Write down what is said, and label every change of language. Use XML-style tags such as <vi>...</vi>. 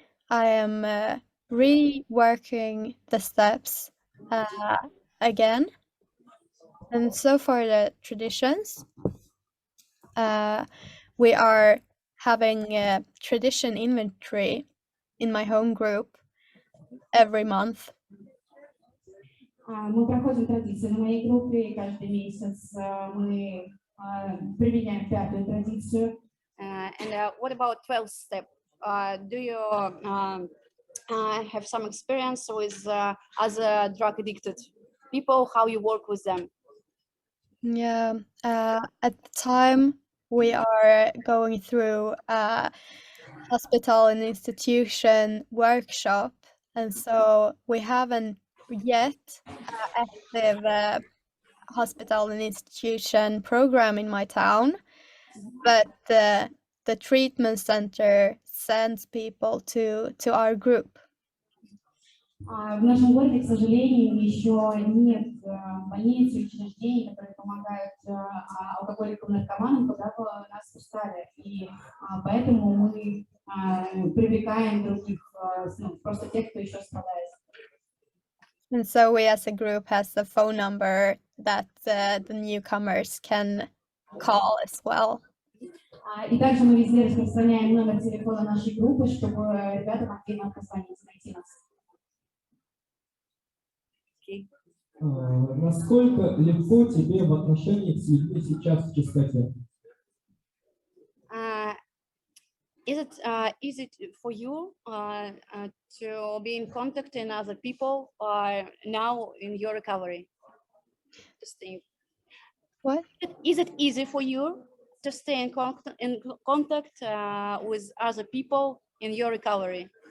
<en>I am reworking the steps again. And so for the traditions, we are having a tradition inventory in my home group every month.</en> <ru>Мы проходим традиции в моей группе, и каждый месяц мы применяем пятую традицию.</ru> <en>And what about 12th step? Do you have some experience with other drug addicted people, how you work with them? Yeah, at the time we are going through a hospital and institution workshop, and so we haven't yet active hospital and institution program in my town, but the treatment center sends people to our group.</en> <ru>В нашем городе, к сожалению, еще нет больниц и учреждений, которые помогают алкоголикам и наркоманам, куда бы нас пускали. И поэтому мы привлекаем других, просто тех, кто еще страдает.</ru> <en>And so we as a group has a phone number that the newcomers can call as well.</en> <ru>И также мы везде распространяем номер телефона нашей группы, чтобы ребята могли нам позвонить, найти нас. Насколько легко тебе в отношениях с людьми сейчас в чистоте?</ru> <en>Is it easy for you to be in contact with other people now in your recovery? Just think. What? Is it easy for you to stay in contact with other people in your recovery?</en>